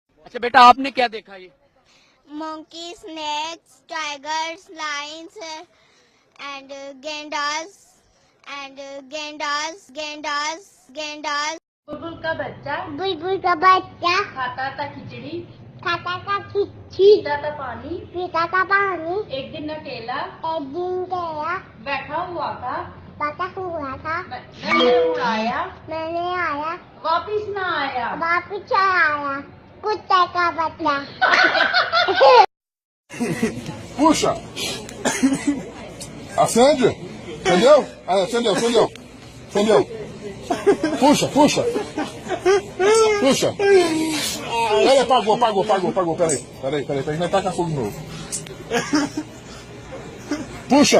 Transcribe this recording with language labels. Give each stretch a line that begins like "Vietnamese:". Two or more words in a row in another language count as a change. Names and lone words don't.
Hindi: अच्छा बेटा आपने क्या देखा ये?
English: monkey, snakes, tigers, lions, and gendas,
Hindi: बुलबुल का बच्चा बुलबुल का बच्चा खाता था खिचड़ी, खाता था खिचड़ी, पीता था पानी। पीता था पानी, एक दिन अकेला एक दिन गया बैठा हुआ था, पता हुआ था, मैंने उड़ाया, मैंने आया वापिस ना आया। वापिस आया कुत्ते का बच्चा।
Portuguese: Puxa! Acende! Entendeu? Ah, acendeu, acendeu. Acendeu. Puxa, puxa. Puxa. Peraí, apagou. Peraí. Vai tacar fogo de novo. Puxa.